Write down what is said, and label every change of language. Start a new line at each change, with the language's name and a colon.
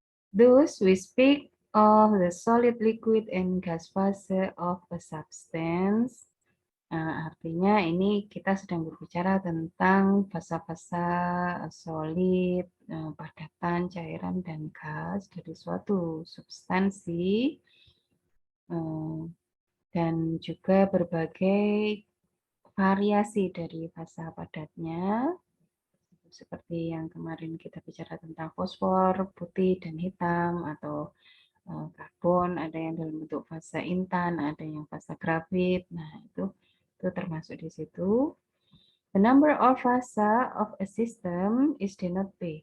English: Thus, we speak of the solid, liquid, and gas phase of a substance.
Indonesian: Artinya ini kita sedang berbicara tentang fasa-fasa solid, padatan, cairan, dan gas dari suatu substansi, dan juga berbagai variasi dari fasa padatnya, seperti yang kemarin kita bicara tentang fosfor, putih, dan hitam, atau karbon, ada yang dalam bentuk fasa intan, ada yang fasa grafit. Nah, itu termasuk di situ.
English: The number of fasa of a system is denoted P.